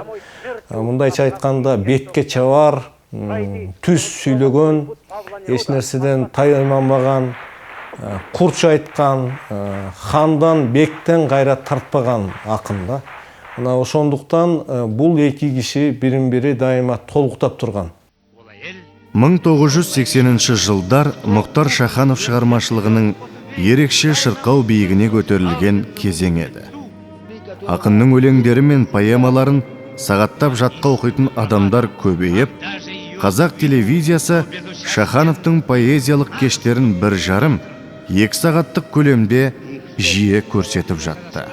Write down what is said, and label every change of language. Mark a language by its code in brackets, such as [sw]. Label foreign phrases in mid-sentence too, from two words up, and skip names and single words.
[ky] Мындайча айтканда бетке чабар, түз сүйлөгөн, эч нерседен тайынбаган, курч айткан, хандан, бектен кайра тартпаган акын да. Мына ошондуктан бул эки киши бирин-бири дайыма толуктап турган. [kk] 1980 жылдар Мұхтар Шаханов шығармашылығының ерекше шырқау биігіне көтерілген кезең еді. Ақынның өлеңдері мен поэмаларын сағаттап жатқа оқитын адамдар көбейіп, қазақ телевизиясы Шахановтың поэзиялық кештерін 1,5-2 сағаттық көлемде жиі көрсетіп жатты.